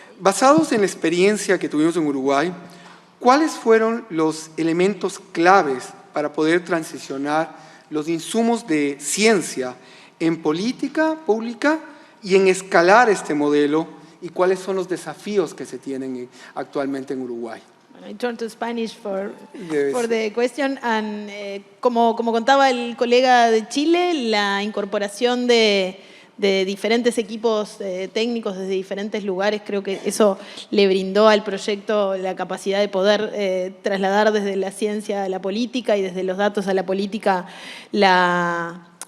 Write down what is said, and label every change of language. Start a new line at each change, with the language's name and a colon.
Spanish: Basados en la experiencia que tuvimos en Uruguay, ¿cuáles fueron los elementos claves para poder transicionar los insumos de ciencia en política pública y en escalar este modelo? ¿Y cuáles son los desafíos que se tienen actualmente en Uruguay?
English: I turn to Spanish for the question.
Spanish: And, como contaba el colega de Chile, la incorporación de diferentes equipos técnicos desde diferentes lugares, creo que eso le brindó al proyecto la capacidad de poder trasladar desde la ciencia a la política y desde los datos a la política la